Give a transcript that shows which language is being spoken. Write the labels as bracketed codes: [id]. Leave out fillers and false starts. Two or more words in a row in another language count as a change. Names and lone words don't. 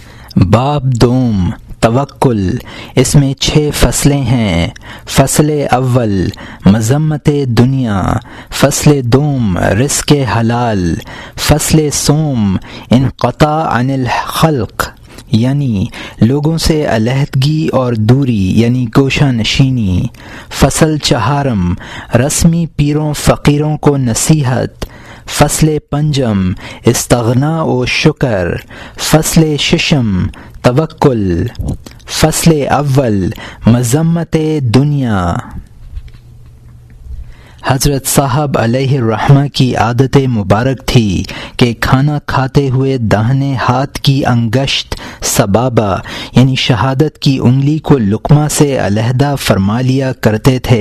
[ur] باب دوم توکل۔ اس میں 6 فصلیں ہیں۔ فصل اول مذمت دنیا، فصل دوم رزق حلال، فصل سوم [ar] انقطاع عن الخلق [ur] یعنی لوگوں سے علیحدگی اور دوری یعنی گوشہ نشینی، فصل چہارم رسمی پیروں فقیروں کو نصیحت، فصل پنجم استغنا و شکر، فصل ششم توکل۔ فصل اول مذمت دنیا۔ حضرت صاحب [ar] علیہ الرحمہ [ur] کی عادت مبارک تھی کہ کھانا کھاتے ہوئے داہنے ہاتھ کی انگشت سبابہ یعنی شہادت کی انگلی کو لقمہ سے علیحدہ فرما لیا کرتے تھے۔